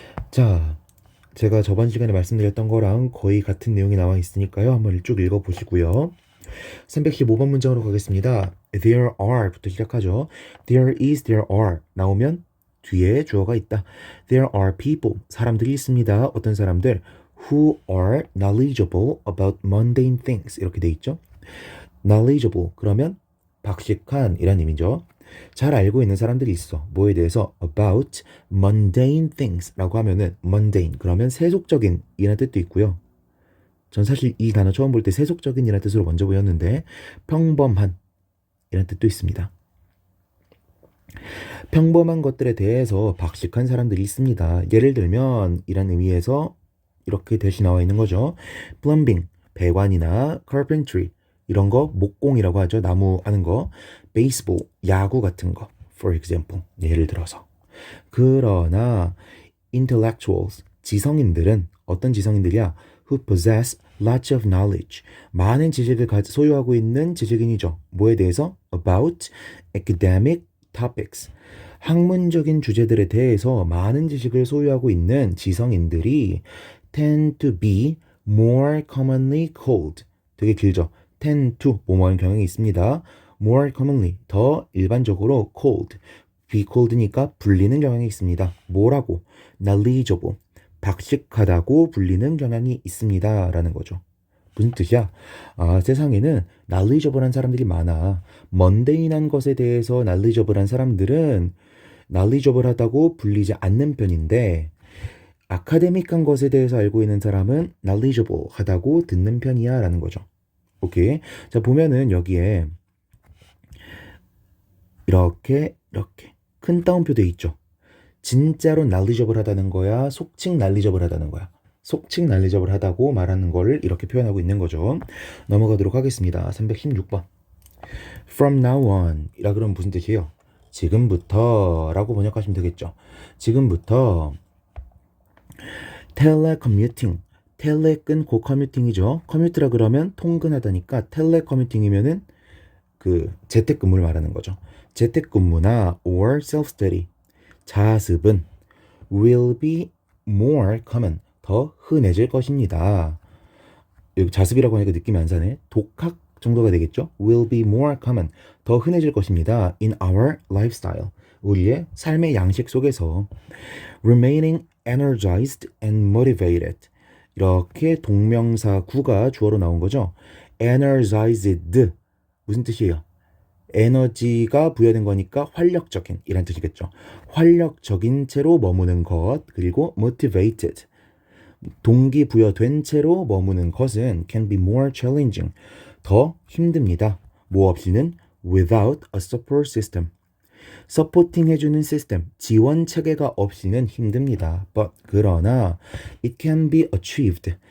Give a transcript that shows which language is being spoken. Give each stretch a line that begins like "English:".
Korean: 자, 제가 저번 시간에 말씀드렸던 거랑 거의 같은 내용이 나와 있으니까요. 한번 쭉 읽어보시고요. 315번 문장으로 가겠습니다. There are 부터 시작하죠.
English: There is, there are
Korean: 나오면 뒤에 주어가 있다.
English: There are people,
Korean: 사람들이 있습니다. 어떤 사람들?
English: Who are knowledgeable about mundane things
Korean: 이렇게 돼 있죠. knowledgeable 그러면 박식한 이란 의미죠. 잘 알고 있는 사람들이 있어. 뭐에 대해서?
English: about mundane things
Korean: 라고 하면은 mundane 그러면 세속적인 이란 뜻도 있고요. 전 사실 이 단어 처음 볼 때 세속적인 이란 뜻으로 먼저 보였는데 평범한 이란 뜻도 있습니다. 평범한 것들에 대해서 박식한 사람들이 있습니다. 예를 들면 이란 의미에서 이렇게 대신 나와 있는 거죠. plumbing, 배관이나 carpentry 이런 거 목공이라고 하죠. 나무 하는 거. baseball, 야구 같은 거.
English: for example,
Korean: 예를 들어서. 그러나 intellectuals, 지성인들은 어떤 지성인들이야?
English: who possess lots of knowledge.
Korean: 많은 지식을 소유하고 있는 지식인이죠. 뭐에 대해서?
English: about academic topics.
Korean: 학문적인 주제들에 대해서 많은 지식을 소유하고 있는 지성인들이
English: tend to be more commonly called.
Korean: 되게 길죠. tend to 뭐뭐하는 경향이 있습니다.
English: more commonly
Korean: 더 일반적으로
English: called.
Korean: be called니까 불리는 경향이 있습니다. 뭐라고? knowledgeable. 박식하다고 불리는 경향이 있습니다. 라는 거죠. 무슨 뜻이야? 세상에는 knowledgeable한 사람들이 많아. 먼데인한 것에 대해서 knowledgeable한 사람들은 knowledgeable하다고 불리지 않는 편인데 아카데믹한 것에 대해서 알고 있는 사람은 knowledgeable하다고 듣는 편이야 라는 거죠. 오케이. 자, 보면은 여기에 이렇게 큰 따옴표 돼 있죠. 진짜로 knowledgeable하다는 거야? 속칭 knowledgeable하다는 거야? 속칭 knowledgeable하다고 말하는 거를 이렇게 표현하고 있는 거죠. 넘어가도록 하겠습니다. 316번.
English: From now on
Korean: 이라 그러면 무슨 뜻이에요? 지금부터 라고 번역하시면 되겠죠. 지금부터 telecommuting 텔레끈 곧 커뮤팅이죠. 커뮤트라 그러면 통근하다니까 텔레커뮤팅이면은 그 재택근무를 말하는 거죠. 재택근무나
English: or self-study
Korean: 자습은
English: will be more common
Korean: 더 흔해질 것입니다. 여기 자습이라고 하니까 느낌이 안 사네. 독학 정도가 되겠죠.
English: will be more common
Korean: 더 흔해질 것입니다.
English: in our lifestyle
Korean: 우리의 삶의 양식 속에서
English: remaining energized and motivated
Korean: 이렇게 동명사 구가 주어로 나온 거죠. energized 무슨 뜻이에요? 에너지가 부여된 거니까 활력적인 이란 뜻이겠죠. 활력적인 채로 머무는 것 그리고 motivated 동기부여된 채로 머무는 것은
English: can be more challenging
Korean: 더 힘듭니다. 뭐 없이는
English: without a support system
Korean: 서포팅 해주는 시스템, 지원 체계가 없이는 힘듭니다.
English: But
Korean: 그러나
English: it can be achieved.